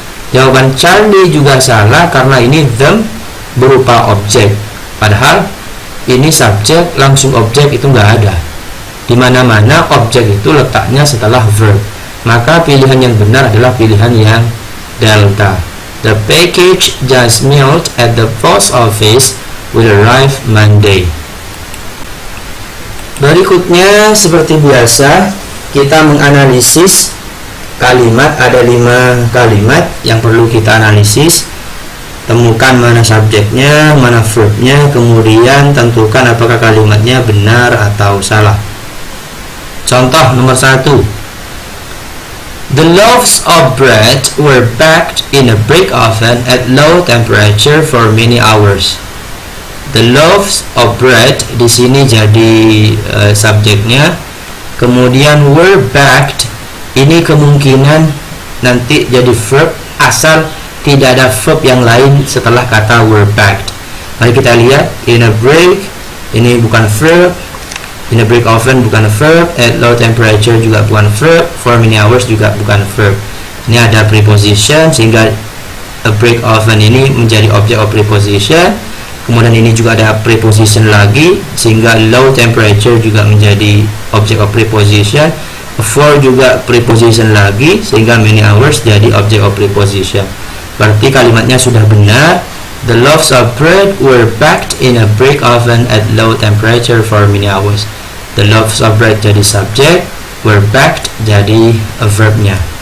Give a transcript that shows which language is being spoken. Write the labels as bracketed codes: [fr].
[id] Jawaban Charlie juga salah karena ini them berupa objek, padahal ini subjek langsung objek itu nggak ada. Di mana-mana objek itu letaknya setelah verb. Maka pilihan yang benar adalah pilihan yang delta. [en] The package just mailed at the post office will arrive Monday. [id] Berikutnya seperti biasa kita menganalisis kalimat. Ada 5 kalimat yang perlu kita analisis. Temukan mana subjeknya, mana verbnya, kemudian tentukan apakah kalimatnya benar atau salah. Contoh nomor 1. [en] The loaves of bread were baked in a brick oven at low temperature for many hours. The loaves of bread [id] di sini jadi subjeknya. Kemudian [en] were baked [id] ini kemungkinan nanti jadi verb asal tidak ada verb yang lain setelah kata were baked. Mari kita lihat. [en] In a brick [id] ini bukan verb. [en] In a brick oven [id] bukan verb. [en] At low temperature [id] juga bukan verb. [en] For many hours [id] juga bukan verb. Ini ada preposition sehingga [en] a brick oven [id] ini menjadi object of preposition. Kemudian ini juga ada preposition lagi sehingga [en] low temperature [id] juga menjadi object of preposition. For juga preposition lagi sehingga [en] many hours [id] jadi object of preposition. Berarti kalimatnya sudah benar. [en] The loaves of bread were baked in a brick oven at low temperature for many hours. The loaves of bread [id] jadi subjek, [en] were baked [id] jadi verbnya.